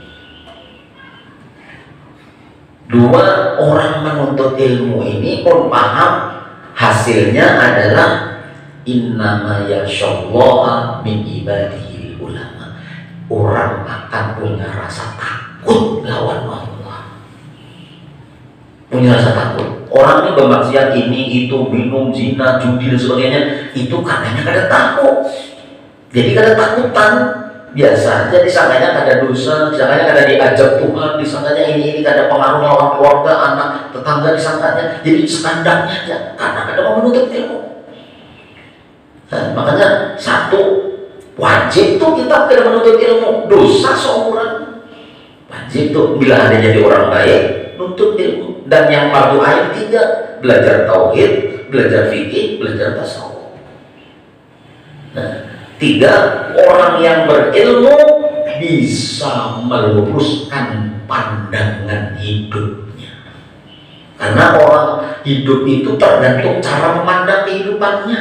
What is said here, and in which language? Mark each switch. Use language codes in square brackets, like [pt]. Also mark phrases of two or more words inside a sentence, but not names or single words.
[id] 2, orang menuntut ilmu ini pun paham hasilnya adalah [ar] إنما يخشى الله من عباده العلماء. [id] Orang akan punya rasa takut lawan Allah, punya rasa takut. Orang ini bermaksiat ini itu, minum, zina, judi dan sebagainya, itu katanya kada takut. Jadi kada takutan, biasa aja disangkanya kada dosa, disangkanya kada diajak Tuhan, disangkanya ini kada pengaruh lawan keluarga, anak, tetangga, disangkanya. Jadi standarnya aja karena kada mau menuntut ilmu. Nah, makanya satu, wajib tuh kita kada menuntut ilmu, dosa seumuran. Wajib tuh bila ada jadi orang baik nuntut ilmu. Dan yang fardu ain 3, belajar tauhid, belajar fikih, belajar tasawuf. Nah, 3, orang yang berilmu bisa meluruskan pandangan hidupnya. Karena orang hidup itu tergantung cara memandang kehidupannya.